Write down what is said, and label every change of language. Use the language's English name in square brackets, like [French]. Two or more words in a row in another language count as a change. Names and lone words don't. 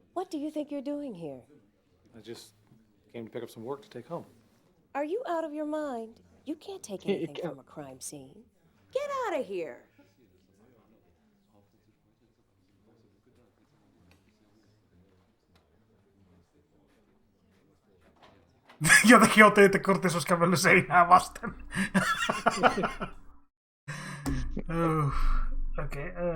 [English] do you think you're doing here? I just came to pick up some work to take home. Are you out of your mind? You can't take anything from a crime scene. Get out of here. [Finnish] Jotenkin otin, että Curtis olisi kävellyt seinää vasten. Okei.